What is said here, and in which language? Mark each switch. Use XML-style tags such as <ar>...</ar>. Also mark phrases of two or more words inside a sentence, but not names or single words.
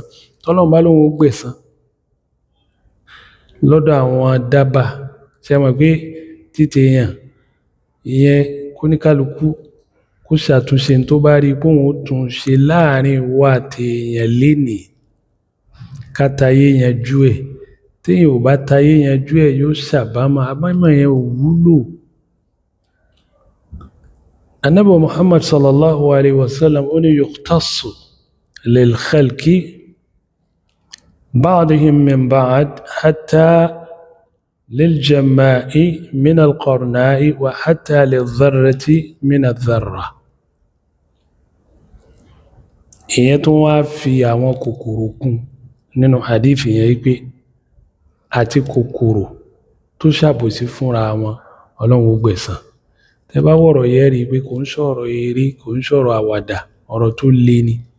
<yo>Tọ́lọ́run bá lóhun ó gbẹ̀san lọ́dọ̀ àwọn dábà, ṣe mọ̀ pé títẹ̀ èèyàn ìyẹn kóníkálukú kó ṣàtúnṣe tó bá rí pé òun ó tún ṣe láàrin ìwọ àti èèyàn lénìí, ká tayé yanjú ẹ̀. Téèyàn ò bá tayé yanjú ẹ̀ yóò ṣàbámọ̀, àbámọ̀ yẹn ò wúlò. Ànábì Muhammad</yo> <ar>صلى الله عليه وسلم</ar> <yo>ó ní</yo> <ar>يقتص للخلق بعضهم من بعض حتى للجماء من القرناء وحتى للذرة من الذرة.</ar> <yo>Ìyẹn tó wá fi àwọn kòkòrò kún nínú hadith yẹn wípé àti kòkòrò tó ṣàbòsí fúnra wọn Ọlọ́run ó gbẹ̀san. Tẹ́ bá wọ̀rọ̀ yẹ́ rí pé kò ń sọ̀rọ̀ eré, kò ń sọ̀rọ̀ àwàdà, ọ̀rọ̀ tó le ni.</yo>